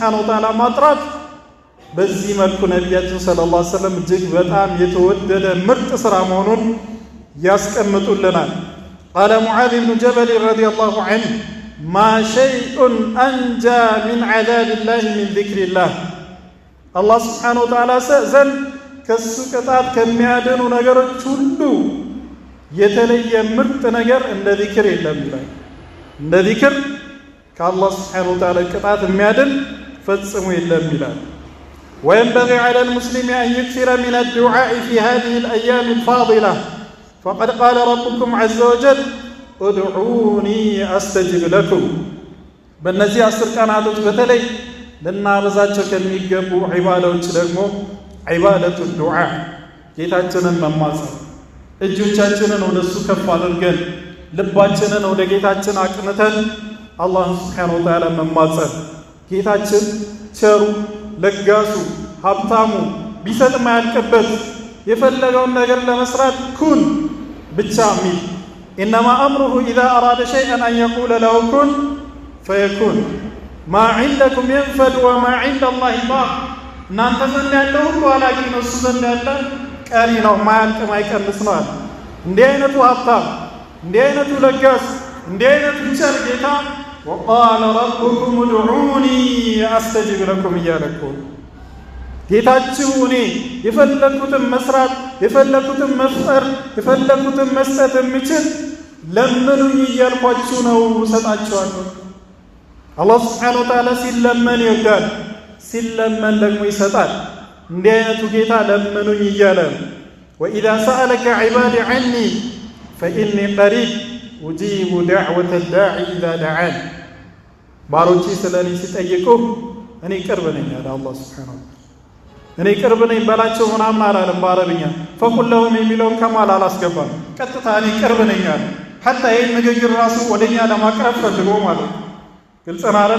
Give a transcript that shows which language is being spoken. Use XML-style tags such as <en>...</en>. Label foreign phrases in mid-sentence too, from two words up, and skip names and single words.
<ar>وتعالى</ar> <am>ማጥራት። በዚህ መልኩ ነቢያችን</am> <ar>صلى الله عليه وسلم</ar> <am>እጅግ በጣም የተወደደ ምርጥ ስራ መሆኑን ያስቀምጡልናል።</am> <ar>قال معاذ بن جبل رضي الله عنه ما شيء أنجى من عذاب الله من ذكر الله</ar> <am>አላህ</am> <ar>سبحانه وتعالى</ar> <am>ዘንድ ከሱ ቅጣት ከሚያድኑ ነገሮች ሁሉ የተለየ ምርጥ ነገር እንደ ዚክር የለም ይላል። እንደ ዚክር ከአላህ</am> <ar>سبحانه وتعالى</ar> <am>ቅጣት የሚያድን ፈጽሞ የለም ይላል።</am> <ar>وينبغي على المسلم أن يكثر من الدعاء في هذه الأيام الفاضلة فقد قال ربكم عز وجل ادعوني أستجب لكم</ar> <am>በእነዚህ 10 ቀናቶች በተለይ ልናበዛቸው ከሚገቡ ዒባዳዎች ደግሞ ዒባደቱ ዱዓ ጌታችንን መማጸን፣ እጆቻችንን ወደ እሱ ከፍ አድርገን ልባችንን ወደ ጌታችን አቅንተን አላህን</am> <ar>سبحانه وتعالى</ar> <am>መማጸን። ጌታችን ቸሩ ለጋሱ ሀብታሙ ቢሰጥ ማያልቅበት የፈለገውን ነገር ለመስራት ኩን ብቻ ሚል</am> <ar>إنما أمره إذا أراد شيئا أن يقول له كن فيكون ما عندكم ينفد وما عند الله باق</ar> <am>እናንተ ዘንድ ያለው ሁሉ አላቂ ነው፣ እሱ ዘንድ ያለ ቀሪ ነው፣ ማያልቅ ማይቀንስ ነው። እንዲህ አይነቱ ሀብታም፣ እንዲህ አይነቱ ለጋስ፣ እንዲህ አይነቱ ቸር ጌታ</am> <ar>وقال ربكم ادعوني أستجب لكم</ar> <am>እያለ እኮ ጌታችሁ እኔ የፈለኩትን መስራት የፈለኩትን መፍጠር የፈለኩትን መስጠት የምችል ለምኑኝ እያልኳችሁ ነው እሰጣችኋለሁ። አላህ</am> <ar>سبحانه وتعالى</ar> <am>ሲለመን ይወዳል፣ ሲለመን ደግሞ ይሰጣል። እንዲህ አይነቱ ጌታ ለምኑኝ እያለ</am> <ar>وإذا سألك عبادي عني فإني قريب أجيب دعوة الداعي إذا دعان</ar> <am>ባሮቼ ስለኔ ሲጠይቁ እኔ ቅርብ ነኝ አለ አላህ</am> <ar>سبحانه وتعالى።</ar> <am>እኔ ቅርብ ነኝ በላቸው ምናምን አላለም በአረብኛ።</am> <ar>فقل لهم</ar> <am>የሚለውን ከማል አላስገባም። ቀጥታ እኔ ቅርብ ነኝ አለ። ሐታ ይህን ንግግር ራሱ ወደኛ ለማቅረብ ፈልጎ ማለት ነው። ግልጽ ነው አይደለ?</am>